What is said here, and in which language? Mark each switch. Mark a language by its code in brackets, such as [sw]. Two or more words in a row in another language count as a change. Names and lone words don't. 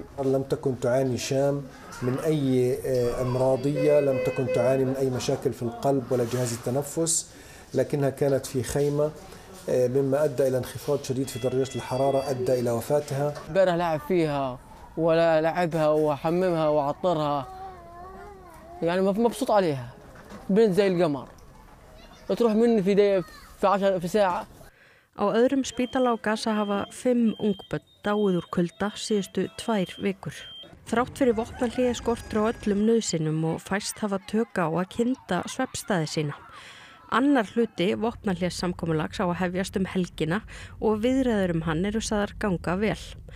[ar] لم تكن تعاني شام من أي أمراضية، لم تكن تعاني من أي مشاكل في القلب ولا جهاز التنفس، لكنها كانت في خيمة مما أدى إلى انخفاض شديد في درجات الحرارة أدى إلى وفاتها. امبارح لعب فيها ولا لعبها وحممها وعطرها يعني مبسوط عليها بنت زي القمر تروح مني في ساعة. [is] Á öðrum spítala á Gaza hafa 5 ungbörn dáið úr kulda síðustu 2 vikur. Þrátt fyrir vopnahlé skortur á öllum nauðsynjum og fæst hafa tök á að kynda svefnstaði sína. Annar hluti vopnahléssamkomulags á að hefjast helgina og viðræður hann eru sagðar ganga vel.